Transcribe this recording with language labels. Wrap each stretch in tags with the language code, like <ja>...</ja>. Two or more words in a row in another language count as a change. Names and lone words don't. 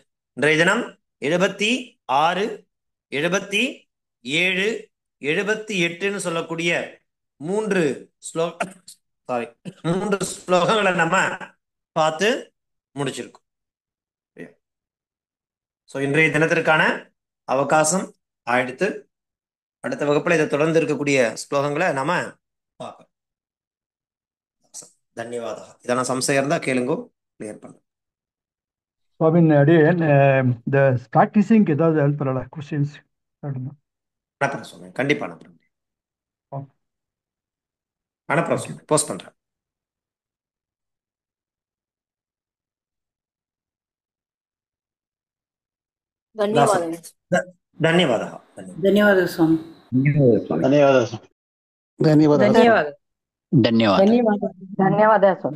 <ta>இன்றைய தினம் 76, 77, 78ன்னு சொல்லக்கூடிய மூன்று ஸ்லோகங்களை நம்ம பார்த்து முடிச்சிருக்கோம். ஸோ இன்றைய தினத்திற்கான அவகாசம் ஆயிடுத்து. அடுத்த வகுப்புல இதை தொடர்ந்து இருக்கக்கூடிய ஸ்லோகங்களை நாம பார்க்கலாம். தன்யவாதா. இதெல்லாம் சம்சயம் இருந்தா கேளுங்கோ, கிளியர் பண்ண. Swami,</ta> <en>the practicing</en> <ta>ஏதாவது ஹெல்ப் பண்ணல கொஸ்டின்ஸ் அனுப்புறேன் சுவாமி, கண்டிப்பா அனுப்புறேன். Okay. அனுப்புறேன் சுவாமி, போஸ்ட் பண்றேன்.</ta> <kn>ಧನ್ಯವಾದಗಳು. ಧನ್ಯವಾದ. ಧನ್ಯವಾದ ಸ್ವಾಮಿ. ಧನ್ಯವಾದ ಧನ್ಯವಾದ ಧನ್ಯವಾದ. ಧನ್ಯವಾದ ಧನ್ಯವಾದ ಧನ್ಯವಾದ ಸ್ವಾಮಿ.</kn>